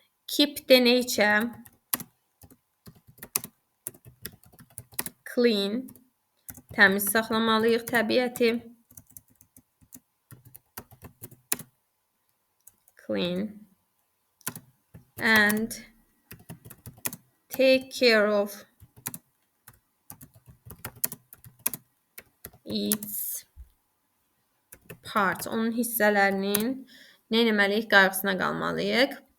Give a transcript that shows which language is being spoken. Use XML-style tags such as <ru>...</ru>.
<en>Keep the nature clean.</en> <az>Təmiz saxlamalıyıq təbiəti.</az> <en>clean and take care of its parts.</en> <az>Onun hissələrinin nə etməliyik? Qayğısına qalmalıyıq.</az>